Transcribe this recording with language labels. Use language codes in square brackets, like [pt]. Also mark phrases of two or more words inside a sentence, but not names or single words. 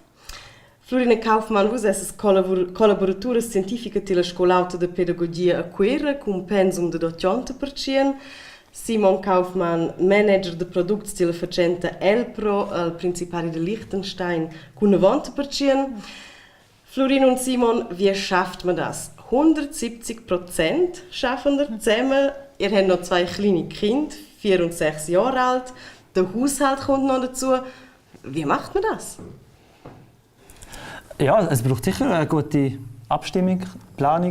[rm] Florina Kaufmann, vos esses collaboratura scientifica tilla Scola Alta de Pedagogia a Quera, cum pensum de 80%. Simon Kaufmann, manager de products tilla facenta Elpro, al Principari de Liechtenstein, cum 90%. [de] Florina und Simon, wie schafft man das? 170% schaffen wir zusammen. Ihr habt noch 2 kleine Kinder, 4 und 6 Jahre alt. Der Haushalt kommt noch dazu. Wie macht man das? Ja, es braucht sicher eine gute Abstimmung, Planung.